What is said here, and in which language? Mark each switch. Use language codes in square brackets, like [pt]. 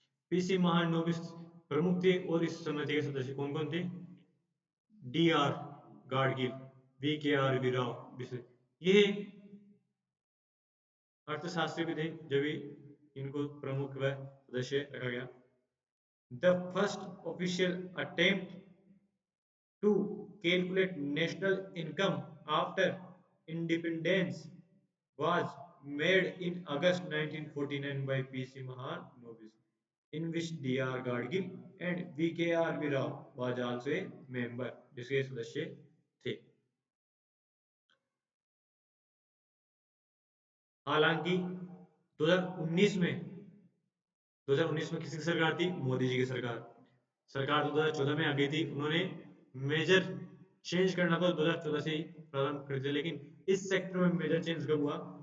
[hi] PC महानोबिस प्रमुख थे और इस समिति के सदस्य कौन कौन थे? डी आर गाडगिल, वी के आर वी राव बिसे, ये अर्थशास्त्री भी थे जब भी इनको प्रमुख व सदस्य रखा गया। [en] The first official attempt to calculate national income after independence was made in August 1949 by P.C. Mahalanobis, in which D.R. Gadgil and V.K.R. Rao was also a member, [hi] जिसके सदस्य थे। हालांकि 2019 में 2019 में किसकी सरकार थी? मोदी जी की सरकार। सरकार 2014 में आ गई थी, उन्होंने मेजर चेंज करना तो 2014 से ही प्रारंभ कर दिया, लेकिन इस सेक्टर में मेजर चेंज कब हुआ?